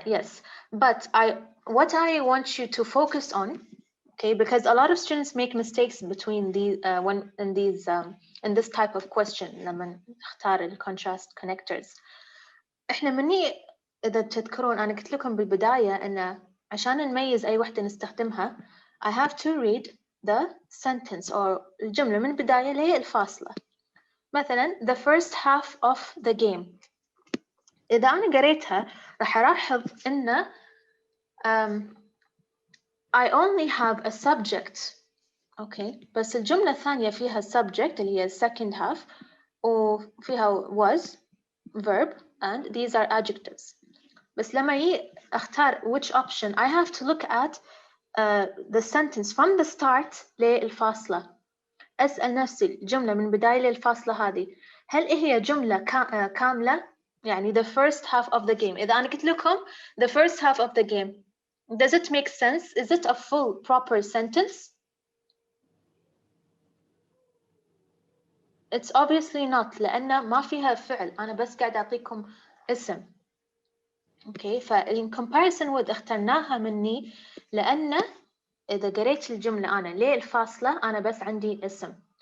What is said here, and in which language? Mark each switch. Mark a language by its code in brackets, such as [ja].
[en] Yes, but what I want you to focus on, okay, because a lot of students make mistakes between these when in this type of question [ar] لما نختار [en] ال contrast connectors. [ar] إحنا مني إذا تذكرون أنا قلت لكم بالبداية أن عشان نميز أي وحدة نستخدمها [en] I have to read the sentence or [ar] الجملة من البداية للفاصلة. [en] مثلا the first half of the game. [ar] إذا أنا قريتها راح ألاحظ إن I only have a subject. Okay, بس الجملة الثانية فيها subject اللي هي second half وفيها [en] was verb and these are adjectives. [ar] بس لما أختار [en] which option I have to look at the sentence from the start [ar] للفاصلة. أسأل نفسي الجملة من بداية للفاصلة هذه هل هي جملة كاملة؟ يعني [en] the first half of the game. [ar] إذا أنا قلت لكم [en] the first half of the game, does it make sense? Is it a full proper sentence? It's obviously not [ar] لأن ما فيها فعل، أنا بس قاعد أعطيكم اسم. Okay, فإن comparison with اخترناها مني لأن إذا قريت الجملة أنا للفاصلة أنا بس عندي اسم.